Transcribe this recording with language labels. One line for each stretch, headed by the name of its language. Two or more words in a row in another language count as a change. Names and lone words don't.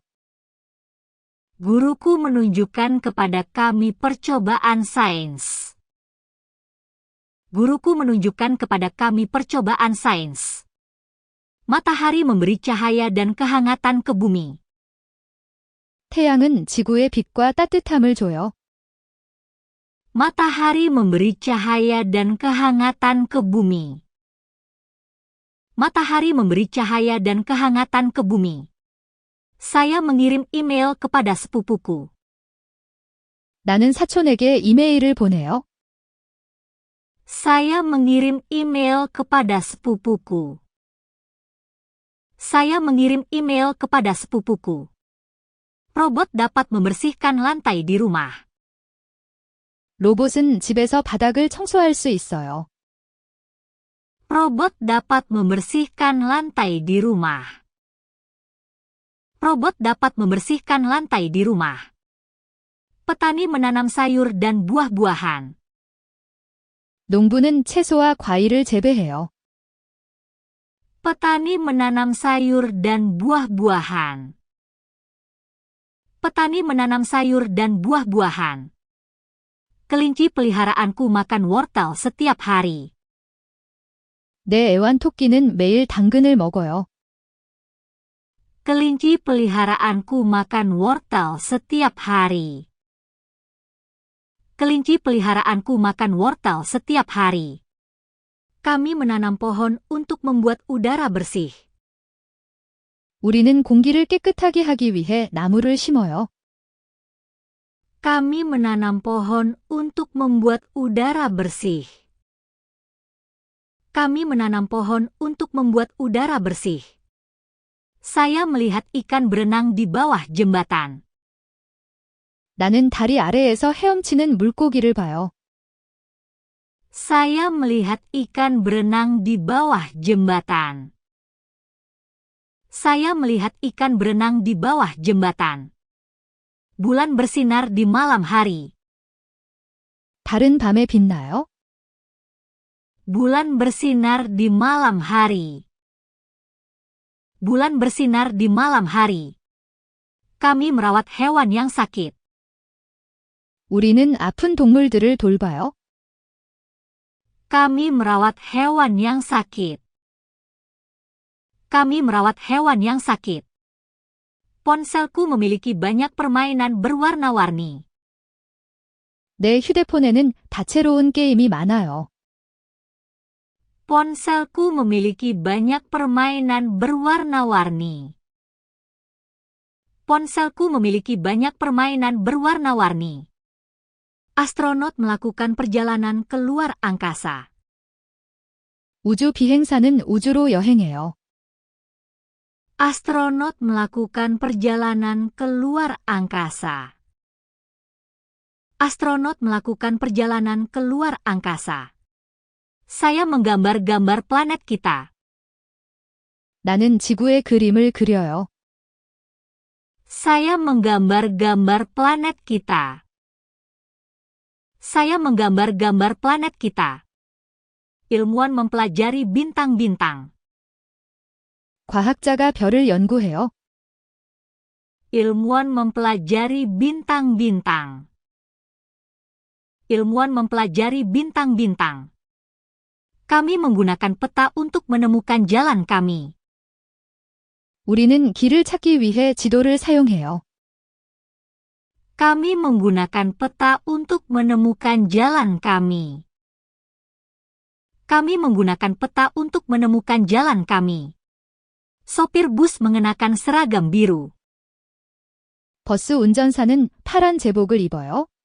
Indonesian: Guruku menunjukkan kepada kami percobaan sains. Guruku menunjukkan kepada kami percobaan sains. Matahari memberi cahaya dan kehangatan ke bumi.
Korean: 태양은 지구에 빛과 따뜻함을 줘요.
Indonesian: Matahari memberi cahaya dan kehangatan ke bumi. Matahari memberi cahaya dan kehangatan ke bumi. Saya mengirim email kepada sepupuku.
Korean: 나는 사촌에게 이메일을 보내요.
Indonesian: Saya mengirim email kepada sepupuku. Saya mengirim email kepada sepupuku. Robot dapat membersihkan lantai di rumah.
Korean: 로봇은 집에서 바닥을 청소할 수 있어요.
Indonesian: Robot dapat membersihkan lantai di rumah. Robot dapat membersihkan lantai di rumah. Petani menanam sayur dan buah-buahan.
Korean: 농부는 채소와 과일을 재배해요.
Indonesian: Petani menanam sayur dan buah-buahan. Petani menanam sayur dan buah-buahan. Kelinci peliharaanku makan wortel setiap hari.
Korean: 내 애완토끼는 매일 당근을 먹어요.
Indonesian: Kelinci peliharaanku makan wortel setiap hari. Kelinci peliharaanku makan wortel setiap hari. Kami menanam pohon untuk membuat udara bersih.
Korean: 우리는 공기를 깨끗하게 하기 위해 나무를 심어요.
Indonesian: Kami menanam pohon untuk membuat udara bersih. Kami menanam pohon untuk membuat udara bersih. Saya melihat ikan berenang di bawah jembatan.
Korean: 나는 다리 아래에서 헤엄치는 물고기를 봐요.
Indonesian: Saya melihat ikan berenang di bawah jembatan. Saya melihat ikan berenang di bawah jembatan. Bulan bersinar di malam hari.
Korean: 달은 밤에 빛나요?
Indonesian: Bulan bersinar di malam hari. Bulan bersinar di malam hari. Kami merawat hewan yang sakit.
Korean: 우리는 아픈 동물들을 돌봐요.
Indonesian: Kami merawat hewan yang sakit. Kami merawat hewan yang sakit. Ponselku memiliki banyak permainan berwarna-warni.
Korean: 내 휴대폰에는 다채로운 게임이 많아요.
Indonesian: Ponselku memiliki banyak permainan berwarna-warni. Ponselku memiliki banyak permainan berwarna-warni. Astronot melakukan perjalanan ke luar angkasa.
Korean: 우주 비행사는 우주로 여행해요.
Indonesian: Astronot melakukan perjalanan ke luar angkasa. Astronot melakukan perjalanan ke luar angkasa. Saya menggambar gambar planet kita.
Korean: 나는 지구의 그림을 그려요.
Indonesian: Saya menggambar gambar planet kita. Saya menggambar gambar planet kita. Ilmuwan mempelajari bintang-bintang.
Korean: 과학자가 별을 연구해요.
Indonesian: Ilmuwan mempelajari bintang-bintang. Ilmuwan mempelajari bintang-bintang. Kami menggunakan peta untuk menemukan jalan kami.
Korean: 우리는 길을 찾기 위해 지도를 사용해요.
Indonesian: Kami menggunakan peta untuk menemukan jalan kami. Kami menggunakan peta untuk menemukan jalan kami. Sopir bus mengenakan seragam biru.
Korean: 버스 운전사는 파란 제복을 입어요.